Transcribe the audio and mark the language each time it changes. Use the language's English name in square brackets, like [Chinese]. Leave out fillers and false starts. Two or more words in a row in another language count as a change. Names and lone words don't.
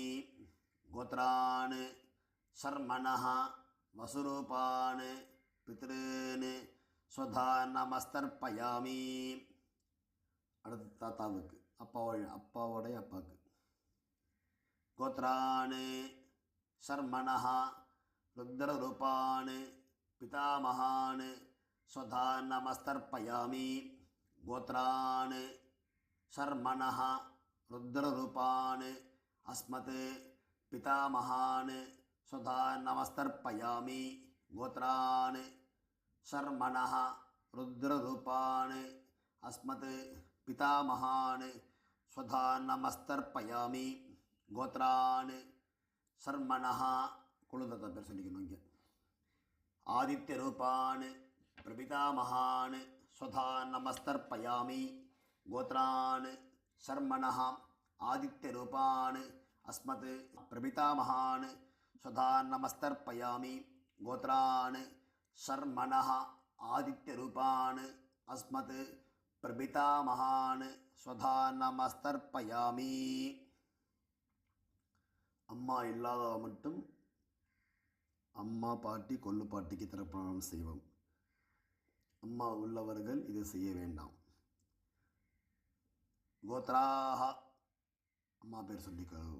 [Sanskrit] गोत्रान् शर्मणः वसुरूपान् पितॄन् सदा नमस्तर्पयामि. [Tamil] அடுத்து தாத்தாவுக்கு அப்பாவோடைய அப்பாவுக்கு. [Sanskrit] गोत्रान् शर्मणः रुद्ररूपान् पितामहान् स्वधा नमस्तर्पयामि. गोत्रान् शर्मणः रुद्ररूपान् अस्मत् पितामहान् स्वधा नमस्तर्पयामि. गोत्रान् शर्मणः रुद्ररूपान् अस्मत् पितामहान् स्वधा नमस्तर्पयामि. गोत्रान् शर्मणः [Tamil] குழுந்தத்தை பேர் சொல்லிக்கணும். [Sanskrit] இங்கே आदित्य रूपान् प्रपितामहान् स्वधा नमस्तर्पयामि गोत्रान् शर्मणः आदित्यरूपान् अस्मत् प्रपितामहान् स्वधा नमस्तर्पयामि गोत्रान् शर्मणः आदित्यरूपान् अस्मत् प्रपितामहान् स्वधा नमस्तर्पयामि. [Tamil] அம்மா இல்லாதவ மட்டும் அம்மா பாட்டி கொள்ளு பாட்டிக்கு தர்ப்பணம் செய்வோம். அம்மா உள்ளவர்கள் இதை செய்ய வேண்டாம். கோத்ராஹ அம்மா பேர் சொல்லிக்கோ.